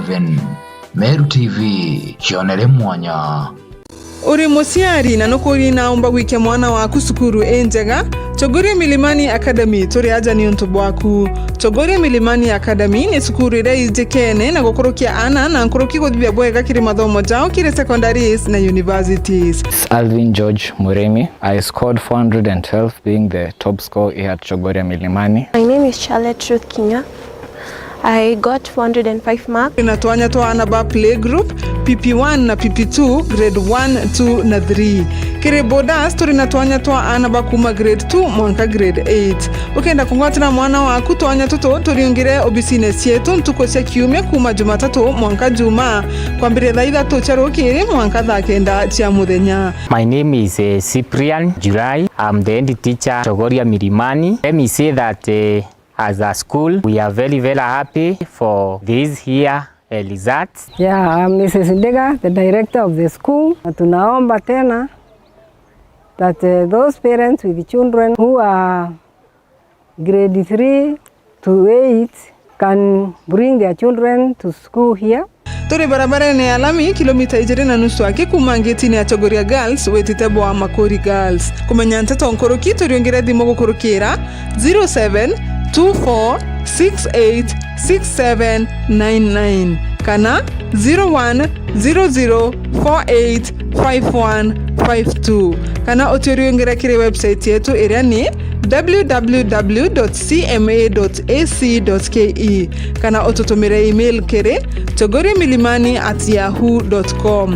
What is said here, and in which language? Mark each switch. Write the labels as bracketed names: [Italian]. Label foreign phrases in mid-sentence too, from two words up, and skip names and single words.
[Meru] Meru TV, chionere mwanya. uri muciari na nukuri naomba gwikia mwana waku cukuru njega, Chogoria Milimani Academy turi aja ni untu bwaku. Chogoria Milimani Academy ni cukuru ira ijikene na gukurukia ana na nkuruki guthibia bwega kiri mathomo jao kiri secondaries na universities. Alvin George Muremi. [English] I scored 412, being the top scorer here at Chogoria Milimani. My name is Charlotte Ruth Kinya. I got 405 marks. [Meru] Inatuanya to anaba [English] play group [Meru] PP1 na PP2 grade 1, 2 na 3. Kire bodas turi natuanya to anaba kuma grade 2 mwanka grade 8. Ukenda kungwatira mwana waku tuanya tuto turiungire obisines yetu ntuko cia kiumia kuma Jumatatu mwanka Juma kwambire thaa 3 cia rukiri mwanka thaa 9 cia muthenya. [English] My name is Cyprian July. I'm the head teacher Chogoria Milimani. Let me say that as a school, we are very, very happy for this year results. Yeah, I'm Mrs. Ndega, the director of the school. [Swahili] Tunaomba tena [English] that those parents with children who are grade 3 to 8 can bring their children to school here. [Meru] Turi barabara ni alami kilomita 2.5 ake kuma ngetini ya Chogoria Girls wetitebo wa Makori Girls. Kumenya Nteto nkoroki turiongera thimo gukurukira 0724686799 kana 0100485152 kana oturiongera kire website yetu iria ni www.cma.ac.ke kana otutumire email kere chogoriamilimani@yahoo.com.